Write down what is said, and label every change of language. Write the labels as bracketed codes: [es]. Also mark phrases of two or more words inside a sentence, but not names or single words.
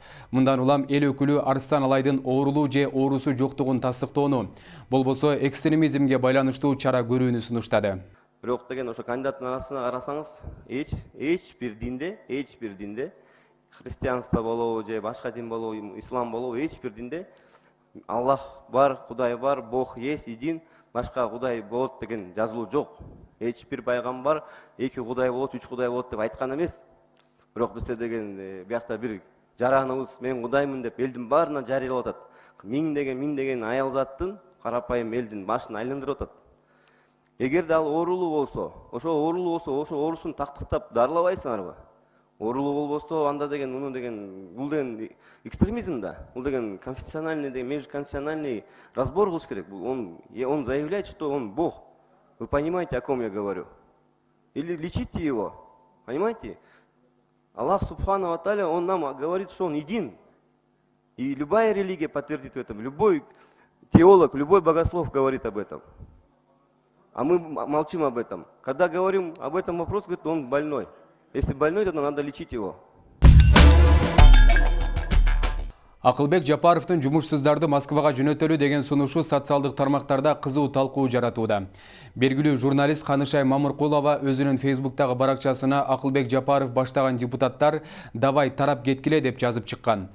[ky] Мындан улам эл өкүлү Арстан Алайдын оорулуу же оорусу жоктугун тастыктоону, болбосо экстремизмге байланыштуу чара көрүүнү сунуштады. Бирок деген ошо кандидаттын арасына карасаңыз, эч бир динде христианство болобу же башка дин болобу, ислам болобу, эч бир динде Аллах бар, Кудай бар, [ru] Бог есть, един, [ky] башка Кудай болот деген жазылуу жок. Эч бир пайгамбар 2 Кудай болот, 3 Кудай болот деп айткан эмес. Бирок бизде деген биякта бир жараныбыз мен Кудаймын деп элдин баарына жарыялап атат. Миңдеген аял заттын карапайым элдин башын айландырып атат. Эгерде ал оорулуу болсо, ошо оорусун тактыктап дарылабайсыңарбы? Оорулуу болбосо, анда деген бул деген экстремизм да. Бул деген [ru] конфессиональный, межконфессиональный разбор [ky] кылыш керек. [ru] Он заявляет, что он Бог. Вы понимаете, о ком я говорю? Или лечите его. Понимаете? [ar] الله سبحانه وتعالى, [ru] он нам говорит, что он един. И любая религия подтвердит в этом. Любой теолог, любой богослов говорит об этом. А мы молчим об этом. Когда говорим об этом вопросе, говорит, он больной. Если больной, то надо лечить его. [ky] Акылбек Жапаровдун жумушсуздарды Москвага жөнөтөлүү деген сунушу социалдык тармактарда кызуу талкуу жаратууда. Белгилүү журналист Канышай Мамыркулова өзүнүн Facebook'тагы баракчасына Акылбек Жапаров баштаган депутаттар давай тарап кеткиле деп жазып чыккан.